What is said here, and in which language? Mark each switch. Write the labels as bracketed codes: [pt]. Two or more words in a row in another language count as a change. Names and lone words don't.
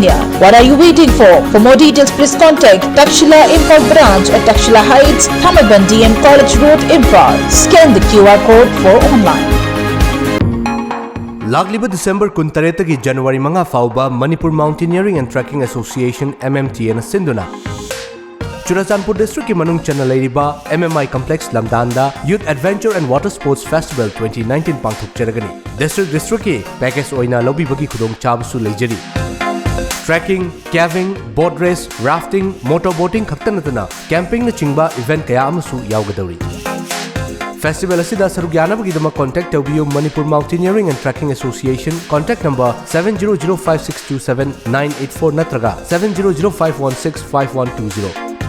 [en] What are you waiting for? For more details, please contact Takshila Imphal branch at Takshila Heights, Tamaban DM College Road, Imphal. Scan the QR code for online. [mni] Lagliba December 23 January mga fauba Manipur Mountaineering and Trekking Association MMT na Sinduna. Churachandpur District ki manung chanalairiba MMI Complex Lamdanda Youth Adventure and Water Sports Festival 2019 pangthok cheragani. District ki package oina lobi bagi khudong chabusu leijari. [en] Trekking, caving, boat race, rafting, [mni] motorboating khaktanatana camping na chingba event kaya amasu yaugadauri. Festival asida sarugyanabagidama contact tawbiyo Manipur Mountaineering and Trekking Association [en] contact number [mni] 7005627984 natraga 7005165120.